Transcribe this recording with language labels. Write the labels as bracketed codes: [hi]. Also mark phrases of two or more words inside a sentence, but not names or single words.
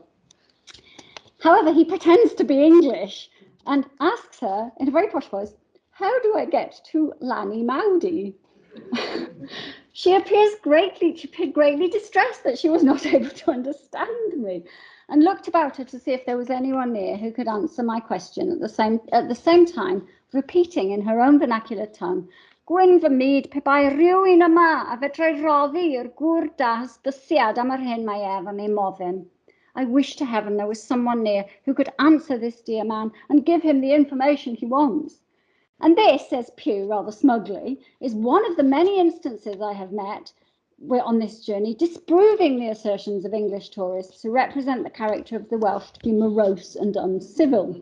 [en] However, he pretends to be English and asks her in a very posh voice, "How do I get to Llanymawddwy?" She appeared greatly distressed that she was not able to understand me, and looked about her to see if there was anyone near who could answer my question at the same time, repeating in her own vernacular tongue, [cy] "Gwyn fy myd, pe bai rhywun yma a fedrai roddi'r gŵr da hysbysiad am yr hyn mae efo ei moddyn." [en] I wish to heaven there was someone near who could answer this dear man and give him the information he wants. And this, says Pugh rather smugly, is one of the many instances I have met on this journey disproving the assertions of English tourists who represent the character of the Welsh to be morose and uncivil.